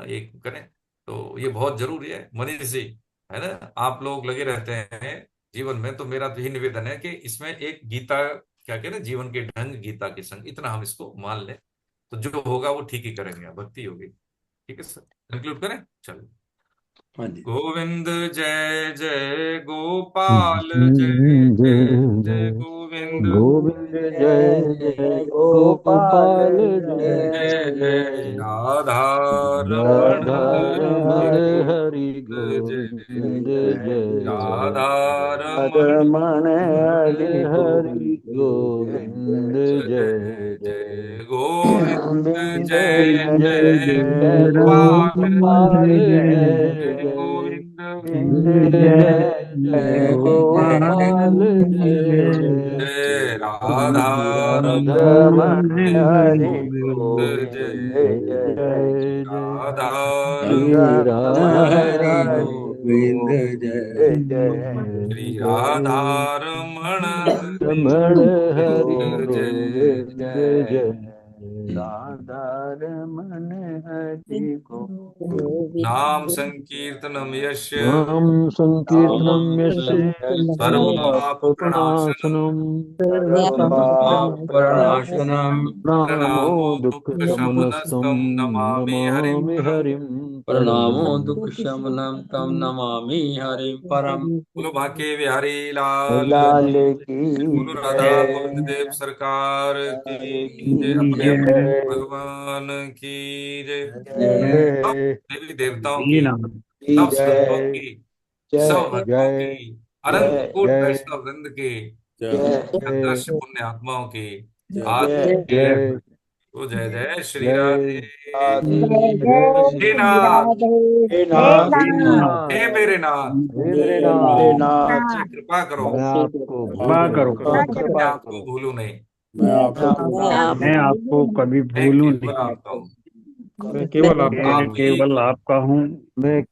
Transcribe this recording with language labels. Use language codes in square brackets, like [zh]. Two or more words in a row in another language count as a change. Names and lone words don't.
[hi] ये करें तो ये बहुत जरूरी है। मनीष जी, है ना, आप लोग लगे रहते हैं जीवन में, तो मेरा तो यही निवेदन है कि इसमें एक गीता, क्या कहते हैं, जीवन के ढंग गीता के संग, इतना हम इसको मान लें तो जो होगा वो ठीक ही करेंगे, भक्ति होगी। ठीक है सर, कंक्लूड करें, चलो। हाँ जी। गोविंद जय जय गोपाल, जय जय जय जय जय गोविंद, गोविंद जय जय जय जय गोपाल गोपाल, जय जय जय जय जय राधा रमण, राधा रमण हरि जय गोविंद, जय जय राधा रमण, रमण हरि हरि गोविंद गोविंद, जय जय जय जय गोविंद, गोविंद जय जय जय जय गोपाल, गोपाल, जय जय जय जय गोविंद, जय जय जय जय गोपाल, गोपाल जय जय राधा श्री राधा रमण, रमण रमण हरि हरि गोविंद, गोविंद गोविंद, जय जय जय जय राधा श्री रमण राधा रमण हरि गोविंद जय गोविंद जय श्री जय राधा जय रमण रमण हरि गोविंद, जय गोविंद, जय जय राधा रमण हरि गोविंद [sa] नाम संकीर्तनम यस्य नाम नाम संकीर्तनं यस्य सर्व पाप प्रणाशनम, सर्वपापप्रणाशनं, सर्वपापप्रणाशनम् प्रणामो प्रणामो दुःख दुःखशमनस्तं शमनस्तम, नमामि हरिं नमामि परम। हरिं परम्। प्रणामो दुःखशमनं तं नमामि हरिं परम्। [hi] बोलो बांके बिहारी लाल, लाल की बोलो राधा गोविंद जय देव सरकार की जय, की अपने अपने जय भगवान की जय, सब जय देवी देवताओं की, की सब संतों जय की, सब जय भक्तों जय की, अनंत जय कोटि जय वैष्णव वृंद की, जय जय दश पुण्य आत्माओं की, आज जय के जय तो जय जय श्री राधे। जय राधे जय हे श्री नाथ, राधे। हे हे नाथ हे नाथ, हे नाथ, मेरे नाथ, हे मेरे हे मेरे नाथ, नाथ मुझसे कृपा करो, मैं आपको कृपा भूलूं करो, नहीं, मैं कृपा आपको करो भूलूं नहीं, मैं मैं आपको आपको मैं भूलूं आपको नहीं, मैं आपको भूलूं कभी मैं भूलूं केवल नहीं। आपका हूँ, मैं केवल आपका मैं आप हूँ। ही केवल आपका हूँ। मैं